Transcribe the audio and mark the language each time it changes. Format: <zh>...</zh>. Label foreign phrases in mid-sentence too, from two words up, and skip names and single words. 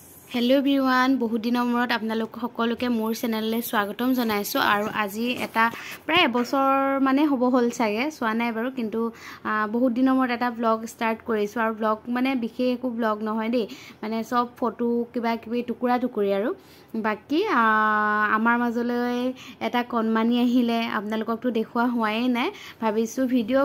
<en>hello everyone</en> <as>বহুত দিন মূৰত আপোনালোক সকলোকে মোৰ চেনেললৈ স্বাগতম জনাইছোঁ আৰু আজি এটা प्राय এবছৰ মানে হ'ব হল চাগে সোৱা নাই বাৰু কিন্তু বহুত দিনৰ মূৰত এটা ব্লগ স্টাर्ट কৰিছো আৰু ব্লগ মানে বিশেষ একো ব্লগ নহয় দেই মানে সব ফটো কিবা কিবি টুকুৰা টুকুৰি আৰু বাকি আমাৰ মাজলৈ এটা কনমানি আহিলে আপোনালোককটো দেখুৱা হোৱাই নাই ভাবিছো ভিডিও</as>